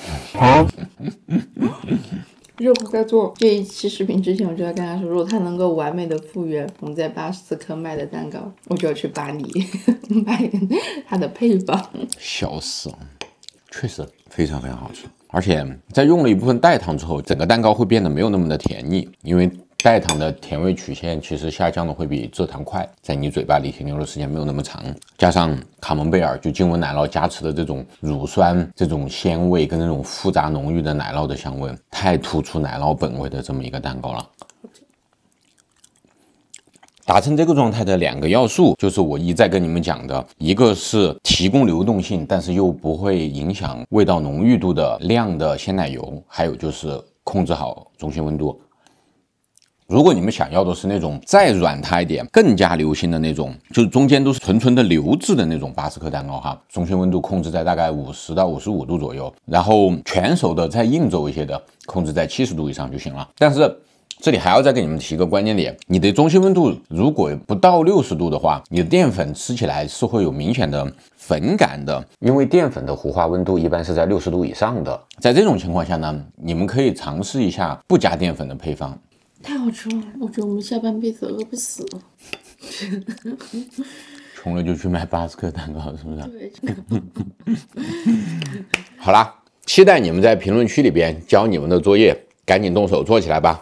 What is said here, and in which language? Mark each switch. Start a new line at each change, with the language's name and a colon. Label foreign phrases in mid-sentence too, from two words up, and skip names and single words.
Chinese: 我想去把你賣這個。熱乎在做這一期視頻之前，我就在跟他說，如果他能夠完美的復原我們在巴斯克賣的蛋糕，我就要去巴黎买他的配方。笑死了，確實非常非常好吃，而且在用了一部分代糖之後，整個蛋糕會變得沒有那麼的甜膩，因為代糖的甜味曲線其實下降的會比蔗糖快，在你嘴巴裡停留的時間沒有那麼長，加上卡蒙貝爾就經文奶酪加持的這種乳酸、這種鮮味跟那種複雜濃郁的奶酪的香味，太突出奶酪本味的這麼一個蛋糕了。達成這個狀態的2個要素，就是我一再跟你們講的，一個是提供流動性，但是又不會影響味道濃郁度的亮的鮮奶油，還有就是控制好中心溫度。如果你们想要的是那種再軟塌一點、更加流心的那種，就是中間都是纯纯的流質的那種巴斯克蛋糕哈，中心溫度控制在大概50到55度左右，然後全熟的再硬走一些的，控制在70度以上就行了。但是這裡還要再給你們提一個關鍵點，你的中心溫度如果不到60度的話，你的澱粉吃起來是會有明顯的粉感的，因為澱粉的糊化溫度一般是在60度以上的。在這種情況下呢，你們可以嘗試一下不加澱粉的配方。太好吃了，我覺得我們下半輩子餓不死了。窮了就去買巴斯克蛋糕，是不是？對。好啦，期待你們在評論區裡邊交你們的作業，趕緊動手做起來吧。